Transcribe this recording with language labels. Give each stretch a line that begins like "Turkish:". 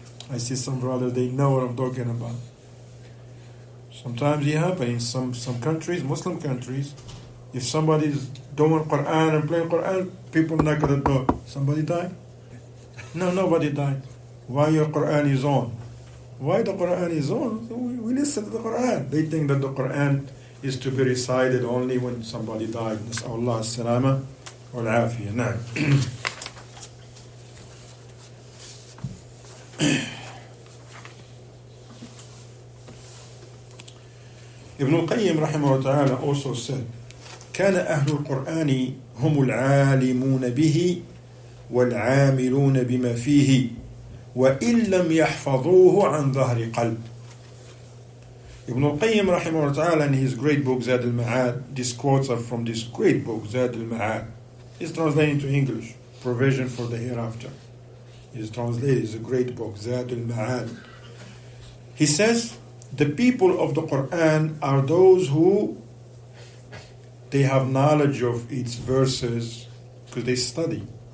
English: I see some brothers, they know what I'm talking about. Sometimes it happens in some countries, Muslim countries, if somebody is doing Quran and playing Quran, people knock at the door. Somebody died? No, nobody died. Why your Quran is on? Why the Quran is on? We listen to the Quran. They think that the Quran is to be recited only when somebody died.
Arabic: نسأل الله السلامة والعافية. نعم. Ibn al-Qayyim رحمه الله
English: also said,
Arabic: كان أهل القرآن هم العالمون به والعاملون بما فيه وإن لم يحفظوه عن ظهر قلب.
English: Ibn al-Qayyim
Arabic: رحمه الله
English: in his great book Zad al-Ma'ad, these quotes are from this great book Zad al-Ma'ad. It's translated into English, Provision for the Hereafter. It's translated, it's a great book, Zad al-Ma'ad. He says, the people of the Quran are those who they have knowledge of its verses because they study.